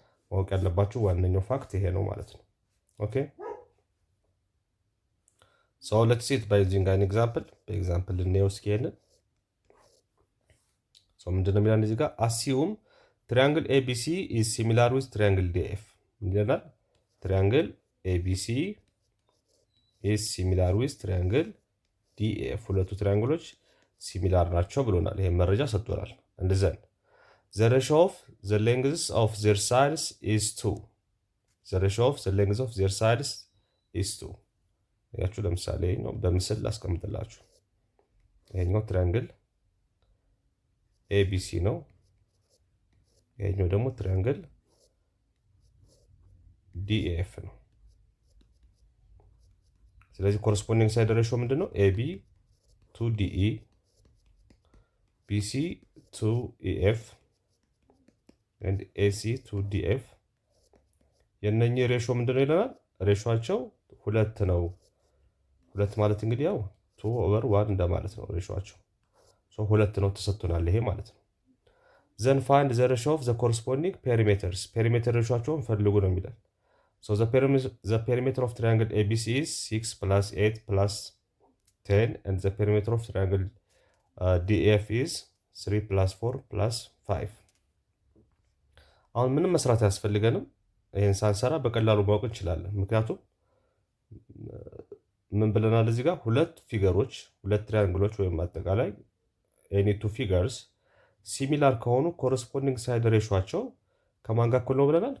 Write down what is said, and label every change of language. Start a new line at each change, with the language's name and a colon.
Amharic: ማወቅ ያለባችሁ ዋነኛው ፋክት ይሄ ነው ማለት ነው። ኦኬ
English: so let's see it by using an example.
Amharic: በኤግዛምፕል እንየው እስኪ ይሄንን። ምንድነው የሚለን እዚህ ጋር?
English: assume triangle ABC is similar with triangle DF
Amharic: ይለናል።
English: triangle ABC is similar with triangle DF
Amharic: ሁለቱ ትሪያንግሎች ሲሚላር ናቸው ብሎናል። ይሄን መረጃ ሰጥቶናል። እንደዘን
English: the ratio of the lengths of their sides is 2. the ratio of the lengths of their sides is 2
Amharic: ያችሁ ለምሳሌ ነው በምስል ላስቀምጥላችሁ። ይሄኛው ትሪያንግል ABC ነው። ይሄኛው ደግሞ ትሪያንግል DF ነው። ስለዚህ ኮረስፖንዲንግ ሳይድ ሬሾ ምንድነው?
English: AB to DE BC to EF and AC to DF
Amharic: የነኚህ ሬሾ ምንድነው ይለናል? ሬሾአቸው ሁለት ነው። ሁለት ማለት እንግዲህ ያው 2/1 እንደማለት ነው ሬሾአቸው። ሁለት ነው ተሰጥቶናል ይሄ ማለት ነው።
English: then find the ratio of the corresponding perimeters.
Amharic: ፔሪሜትር ሬሾአቸውን ፈልጉ ነው የሚለን።
English: so the perimeter of triangle ABC is 6 plus 8 plus 10 and the perimeter of triangle DF is 3 plus 4 plus 5.
Amharic: አሁን ምንም መስራት ያስፈልገንም ይሄን ሳንሰራ በቀላሉ ማወቅ እንችላለን። ምክንያቱም ምን ብለናል እዚህ ጋር? ሁለት ፊገሮች ሁለት ትሪያንግሎች ወይም አጠቃላይ
English: any two figures
Amharic: ሲሚላር ከሆኑ ኮረስፖንዲንግ ሳይድ ሬሾአቸው ከማን ጋር እኩል ነው ብለናል?